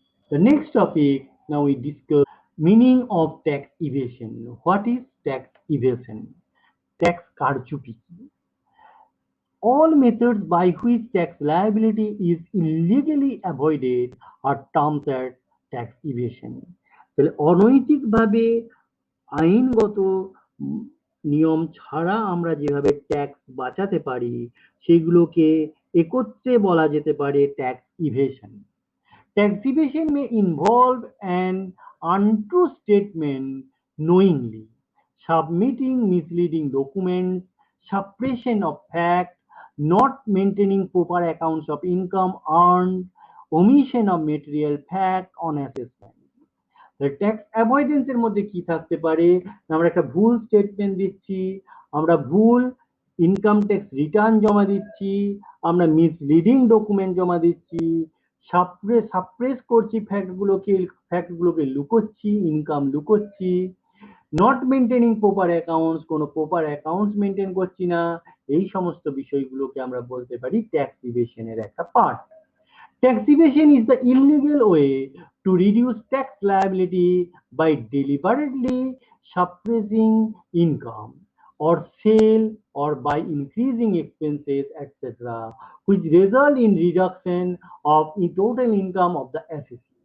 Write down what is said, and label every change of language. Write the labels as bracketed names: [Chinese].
[English] The next topic now we discuss meaning of tax evasion. What is tax evasion? Tax karchupi. All methods by which tax liability is illegally avoided are termed as tax evasion. [Bangla] তাহলে অনৈতিকভাবে আইনগত উম, নিয়ম ছাড়া আমরা যেভাবে tax বাঁচাতে পারি সেগুলোকে একত্রে বলা যেতে পারে tax evasion. [English] Tax evasion may involve an untrue statement knowingly, submitting misleading documents, suppression of fact, not maintaining proper accounts of income earned, omission of material fact on assessment. [Bangla] Tax avoidance এর মধ্যে কি থাকতে পারে? আমরা একটা ভুল statement দিচ্ছি, আমরা ভুল ইনকাম ট্যাক্স রিটার্ন জমা দিচ্ছি, আমরা মিসলিডিং ডকুমেন্ট জমা দিচ্ছি, সাপ্রেস করছি ফ্যাক্টগুলোকে লুকোচ্ছি, income লুকোচ্ছি, [English] not maintaining proper accounts, [Bangla] কোনো প্রপার অ্যাকাউন্টস মেনটেন করছি না, এই সমস্ত বিষয়গুলোকে আমরা বলতে পারি ট্যাক্স ইভেশনের একটা part. [English] Tax evasion is the illegal way to reduce tax liability by deliberately suppressing income or sale or by increasing expenses, etc., which result in reduction of the total income of the assessee.